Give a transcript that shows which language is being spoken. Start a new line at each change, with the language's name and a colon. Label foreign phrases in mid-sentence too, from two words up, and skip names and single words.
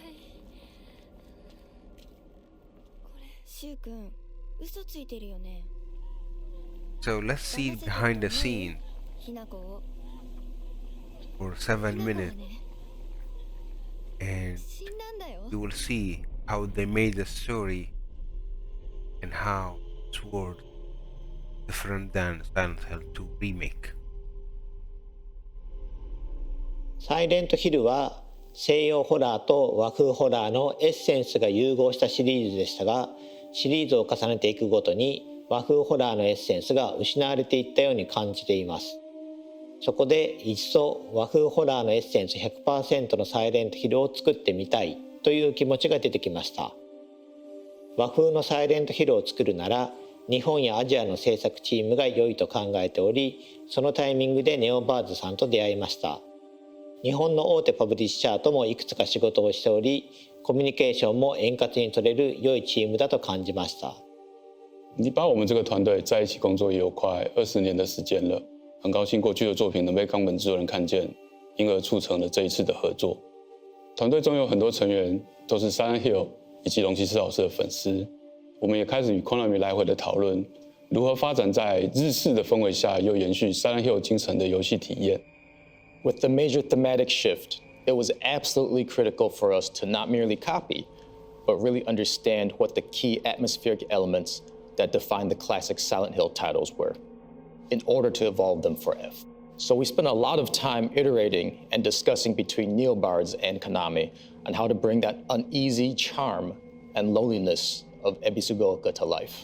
English: So let's see behind the scene for 7 minutes, and you will see how they made the story and how it's world different than Silent Hill 2 remake.
Japanese: サイレントヒルは西洋ホラーと和風ホラーのエッセンスが融合したシリーズでしたが、シリーズを重ねていくごとに和風ホラーのエッセンスが失われていったように感じています。そこで一層和風ホラーのエッセンス 100% のサイレントヒルを作ってみたいという気持ちが出てきました。和風のサイレントヒルを作るなら日本やアジアの制作チームが良いと考えており、そのタイミングでネオバーズさんと出会いました。日本の大手パブリッシャーともいくつか仕事をしており、コミュニケーションも円滑に取れる良いチームだと感じました。
Chinese: 你把我们这个团队在一起工作也有快20年的时间了，很高兴过去的作品能被冈本制作人看见，因而促成了这一次的合作。团队中有很多成员都是 Silent Hill 以及龙骑士老师的粉丝，我们也开始与 Konami 来回的讨论，如何发展在日式的氛围下又延续 Silent Hill 精神的游戏体验。
English: With the major thematic shift, it was absolutely critical for us to not merely copy, but really understand what the key atmospheric elements that define the classic Silent Hill titles were, in order to evolve them for F. So we spent a lot of time iterating and discussing between NeoBards and Konami on how to bring that uneasy charm and loneliness of Ebisugaoka to life.